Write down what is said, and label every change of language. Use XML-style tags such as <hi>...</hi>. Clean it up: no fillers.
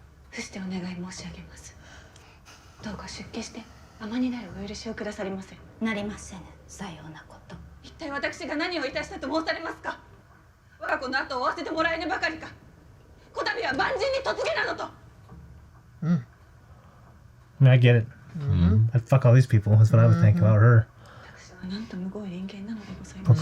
<ja>伏してお願い申し上げます。どうか出家して尼になるお許しをくださりませ。なりませぬ。さようなこと。一体私が何をいたしたと申されますか。我が子の後を追わせてもらえぬばかりか。こたびは万人に嫁げなどと。</ja> <en>I mean, I get it. I'd fuck all these people. That's what I would think about her.</en> <ja>私はなんとむごい人間なのでございます。</ja>